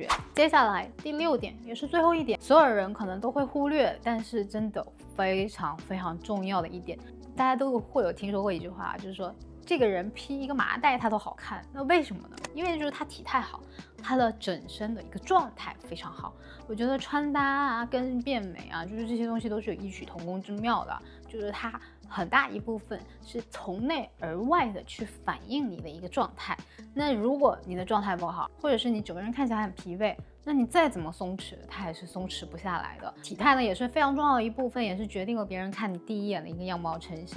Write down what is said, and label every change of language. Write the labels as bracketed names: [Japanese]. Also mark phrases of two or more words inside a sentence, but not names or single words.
[Chinese] 接下來第6點，也是最後一點，所有人可能都會忽略，但是真的非常非常重要的一點，大家都會有聽說過一句話，就是說這個人披一個麻袋他都好看。那為什麼呢？因為就是他體態好，他的整身的一個狀態非常好。我覺得穿搭啊跟變美啊，就是這些東西都是有異曲同工之妙的，就是它很大一部分是從內而外的去反映你的一個狀態。那如果你的狀態不好，或者是你整個人看起来很疲憊，那你再怎麼鬆弛，它還是鬆弛不下來的。體態呢也是非常重要的一部分，也是決定了別人看你第一眼的一個樣貌呈現。